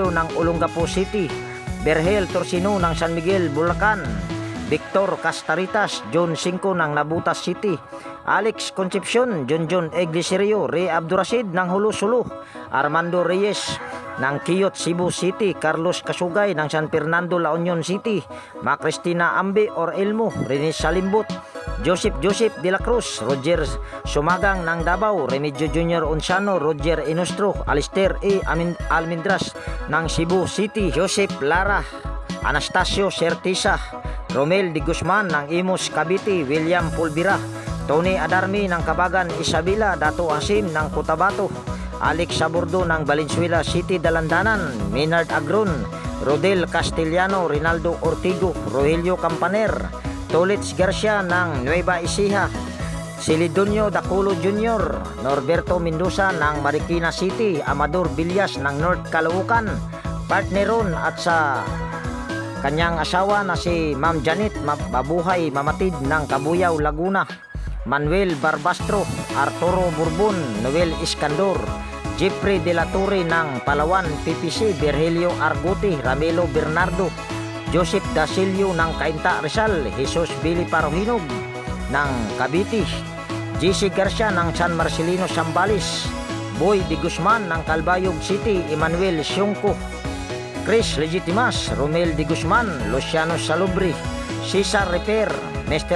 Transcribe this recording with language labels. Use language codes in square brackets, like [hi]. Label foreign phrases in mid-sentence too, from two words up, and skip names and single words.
[tl] ng Olongapo City, Berhel Torsino ng San Miguel, Bulacan, Victor Castaritas, John Cinco ng Nabutas City, Alex Concepcion, John Egliserio, Ray Abdurrashid ng Hulo-Sulo, Armando Reyes ng Quiyot, Cebu City, Carlos Kasugay ng San Fernando, La Union City, Cristina Ambe or Elmo, Rene Salimbot, Joseph de la Cruz, Roger Sumagang ng Davao, Remigio Jr. Onsano, Roger Inostro, Alister Almendras ng Cebu City, Joseph Lara, Anastasio Sertisa, Romel de Guzman ng Imus Cavite, William Pulvira, Tony Adarmi ng Kabagan Isabela, Dato Asim ng Cotabato, Alex Sabordo ng Valenzuela City, Dalandanan, Maynard Agron, Rodel Castellano, Rinaldo Ortigo, Rogelio Campaner, Tolits Garcia ng Nueva Ecija, Silidonio Daculo Jr., Norberto Mendoza ng Marikina City, Amador Villas ng North Caloocan, partneron at sa kanyang asawa na si Ma'am Janet Babuhay Mamatid ng Cabuyao, Laguna, Manuel Barbastro, Arturo Bourbon, Noel Iskandor, Jeffrey De La Torre ng Palawan, PPC, Virgilio Arguti, Ramelo Bernardo, Joseph Dasilio ng Cainta Rizal, Jesus Billy Parohinog ng Cavite, JC Garcia ng San Marcelino, Zambales, Boy de Guzman ng Calbayog City, Emmanuel Siongco, Chris Legitimas, Romel de Guzman, Luciano Salubri, Cesar Repair, Mr.